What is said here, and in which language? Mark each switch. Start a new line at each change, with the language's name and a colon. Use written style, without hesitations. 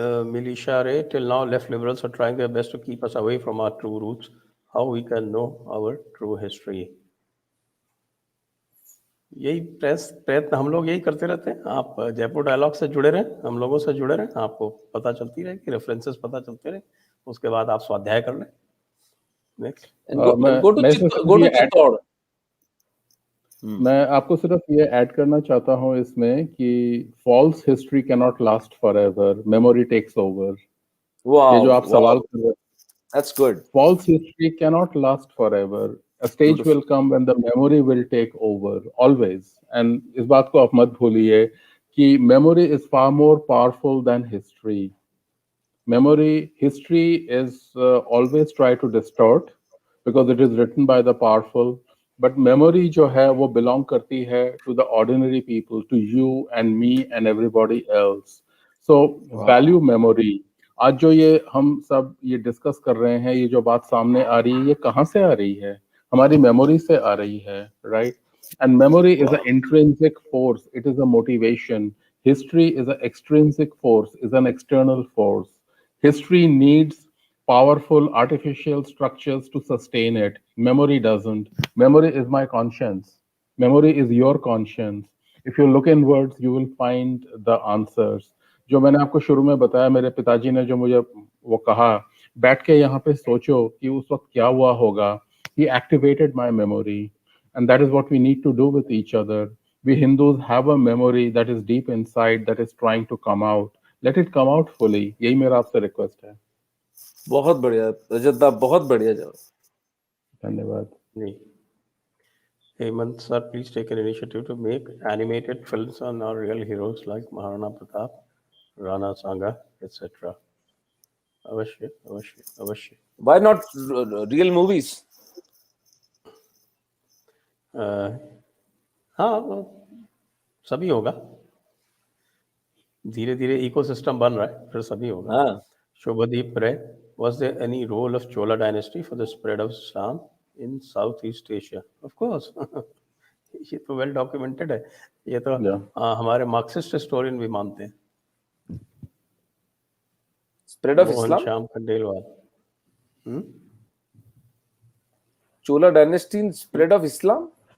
English: Milisha Ray, till now left liberals are trying their best to keep us away from our true roots. How we can know our true history?
Hindi: यही प्रयत्न हम लोग यही करते रहते हैं. आप जयपुर डायलॉग से जुड़े रहें, हम लोगों से जुड़े रहें, आपको पता चलती रहे कि रेफरेंसेस पता चलते रहे. उसके बाद आप स्वाध्याय कर लें.
English: Next. Go to Chittor.
Hindi: मैं आपको सिर्फ ये ऐड करना चाहता हूँ इसमें कि
English: False history can not last forever, memory takes over.
Hindi: ये जो आप सवाल कर रहे हैं,
English: That's good. False history can not last forever. A stage will come when the memory will take over always. And
Hindi: इस बात को आप मत भूलिए कि
English: memory is far more powerful than history. History is always try to distort because it is written by the powerful. But memory जो है वो belong करती है to the ordinary people, to you and me and everybody else. So value memory.
Hindi: आज जो ये हम सब ये डिस्कस कर रहे हैं, ये जो बात सामने आ रही है, ये कहाँ से आ रही है? हमारी मेमोरी से आ रही है, right?
English: And memory is a intrinsic force, it is a motivation. History is a extrinsic force, is an external force. History needs powerful artificial structures to sustain it. Memory doesn't. Memory is my conscience. Memory is your conscience. If you look inwards, you will find the answers.
Hindi: जो मैंने आपको शुरू में बताया, मेरे पिताजी ने जो मुझे वो कहा, बैठ के यहाँ पे सोचो कि उस वक्त क्या हुआ होगा.
English: He activated my memory, and that is what we need to do with each other. We Hindus have a memory that is deep inside, that is trying to come out. Let it come out fully.
Hindi: यही मेरा आपसे request है. बहुत बढ़िया रजत, बहुत बढ़िया जवाब. धन्यवाद.
English: जी. Hemant sir, please take an initiative to make animated films on our real heroes like Maharana Pratap, Rana Sangha, etc.
Hindi: अवश्य अवश्य अवश्य.
English: Why not real movies?
Hindi: हाँ, सभी होगा. धीरे धीरे इकोसिस्टम बन रहा है, फिर सभी होगा. हाँ.
English: Shubhadeep Ray, was there any role of Chola dynasty for the spread of Islam in Southeast Asia? Of course.
Hindi: ये तो वेल डॉक्यूमेंटेड है. ये तो हमारे मार्क्सिस्ट हिस्टोरियन भी मानते हैं.
English: spread of Islam,
Hindi: Shyam Khandelwal.
English: Chola dynasty, spread of Islam.